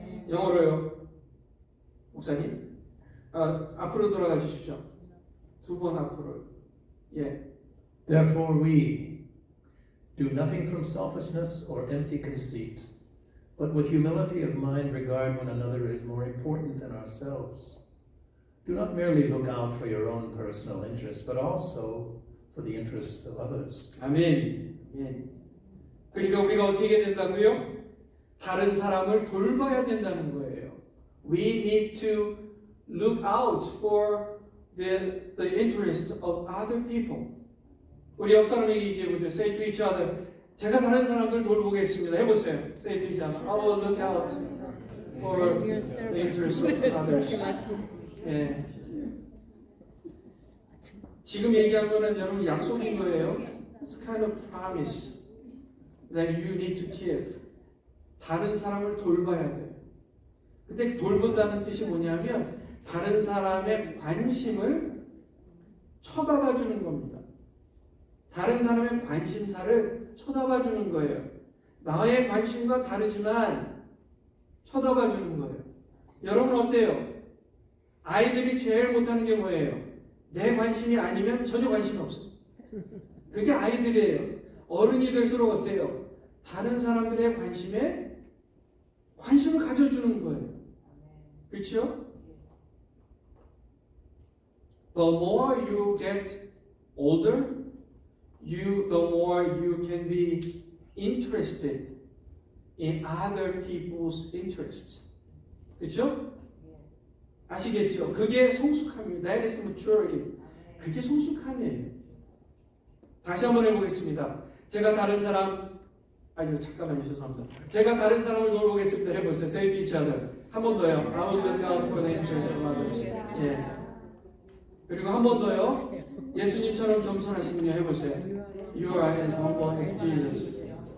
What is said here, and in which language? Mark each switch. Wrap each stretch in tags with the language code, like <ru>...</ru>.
<ko>영어로요. 목사님 앞으로 돌아가 주십시오. 두 번 앞으로. 예.</ko> <en>Therefore we do nothing from selfishness or empty conceit, but with humility of mind regard one another as more important than ourselves. Do not merely look out for your own personal interests, but also for the interests of others.</en> <ko>아멘. 예. 그러니까 우리가 어떻게 해야 된다고요? 다른 사람을 돌봐야 된다는 거예요.</ko> <en>We need to look out for the interest of other people.</en> <ko>우리 옆 사람에게 얘기해보죠.</ko> <en>Say to each other.</en> <ko>제가 다른 사람들 돌보겠습니다. 해보세요.</ko> <en>Say to each other. I will look out for the interest of others.</en> <ko>예. 지금 얘기한 거는 여러분 약속인 거예요.</ko> <en>It's kind of promise that you need to keep.</en> <ko>다른 사람을 돌봐야 돼요. 근데 돌본다는 뜻이 뭐냐면 다른 사람의 관심을 쳐다봐 주는 겁니다. 다른 사람의 관심사를 쳐다봐 주는 거예요. 나의 관심과 다르지만 쳐다봐 주는 거예요. 여러분 어때요? 아이들이 제일 못하는 게 뭐예요? 내 관심이 아니면 전혀 관심이 없어요. 그게 아이들이에요. 어른이 될수록 어때요? 다른 사람들의 관심에 관심을 가져주는 거예요. 그렇죠?</ko> <en>The more you get older, the more you can be interested in other people's interests.</en> <ko>그렇죠? 아시겠죠? 그게 성숙함입니다.</ko> <en>That is maturity.</en> <ko>그게 성숙함이에요. 다시 한번 해보겠습니다. 제가 다른 사람, 아니요, 잠깐만요, 죄송합니다. 제가 다른 사람을 돌보겠습니다. 해보세요.</ko> <en>Say to each other.</en> <ko>한 번 더요.</ko> <en>I will look out for the interests of others.</en> <ko>예. 그리고 한 번 더요. 예수님처럼 겸손하시군요. 해보세요.</ko> <en>You are as humble as Jesus.</en>